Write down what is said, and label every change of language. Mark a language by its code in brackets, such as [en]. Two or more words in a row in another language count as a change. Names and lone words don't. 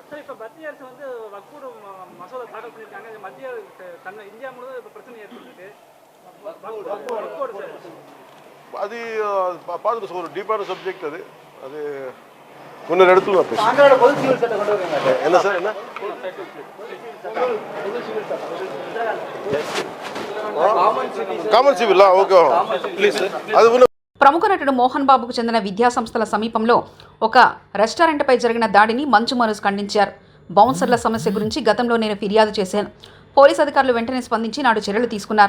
[ta] இப்போ மத்திய அரசு வந்து வக்ஃப் மசோதா தாக்கல் பண்ணியிருக்காங்க. மத்திய இந்தியா முழுவதும் இப்போ பிரச்சனை ஏற்பட்டிருக்கு. அது பார்த்துட்டு ஒரு டீப்பான சப்ஜெக்ட். அது அது முன்னொரு இடத்துல என்ன சார் என்ன [en] common civil [ta] ఓకే అది [te] ప్రముఖ నటుడు మోహన్ బాబుకు చెందిన విద్యా సంస్థల సమీపంలో ఒక రెస్టారెంట్పై జరిగిన దాడిని మంచు మనోజ్ ఖండించారు. బౌన్సర్ల సమస్య గురించి గతంలో నేను ఫిర్యాదు చేశాను. పోలీస్ అధికారులు వెంటనే స్పందించి నాడు చర్యలు తీసుకున్నారు.